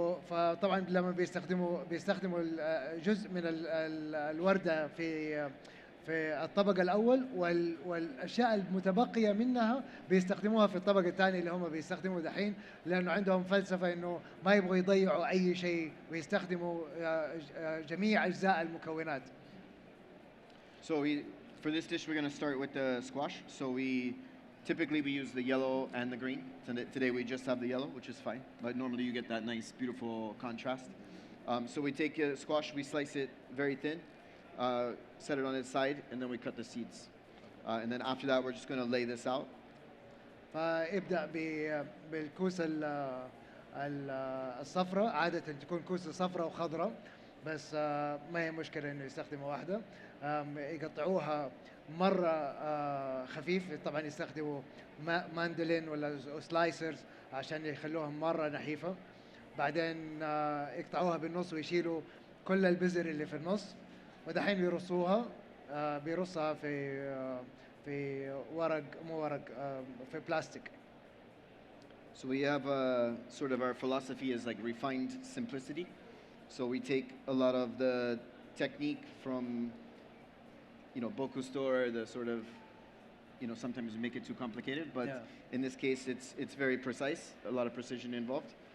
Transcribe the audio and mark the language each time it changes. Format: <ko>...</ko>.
<ar>فطبعا لما بيستخدموا جزء من الوردة في الطبق الأول، والأشياء المتبقية منها بيستخدموها في الطبق الثاني اللي هم بيستخدموا دحين، لأنه عندهم فلسفة إنه ما يبغوا يضيعوا أي شيء ويستخدموا جميع أجزاء المكونات.</ar> <en>So for this dish, we're going to start with the squash. So typically we use the yellow and the green. Today we just have the yellow, which is fine. But normally you get that nice, beautiful contrast. So we take squash, we slice it very thin. Set it on its side, and then we cut the seeds. And then after that, we're just going to lay this out.</en> <ar>فابدأ بالكوسة الصفراء. عادة تكون كوسة صفراء وخضراء، بس ما هي مشكلة إنه يستخدموا واحدة. يقطعوها مرة خفيف. طبعا يستخدموا ماندولين ولا سلايسرز عشان يخلوها مرة نحيفة. بعدين يقطعوها بالنص ويشيلوا كل البذر اللي في النص. ودحين بيرصها في ورق، مو ورق، في بلاستيك.</ar> <en>So we have sort of our philosophy is like refined simplicity. So we take a lot of the technique from, Bocuse d'Or, the sort of, sometimes we make it too complicated, but yeah, in this case it's very precise, a lot of precision involved.</en>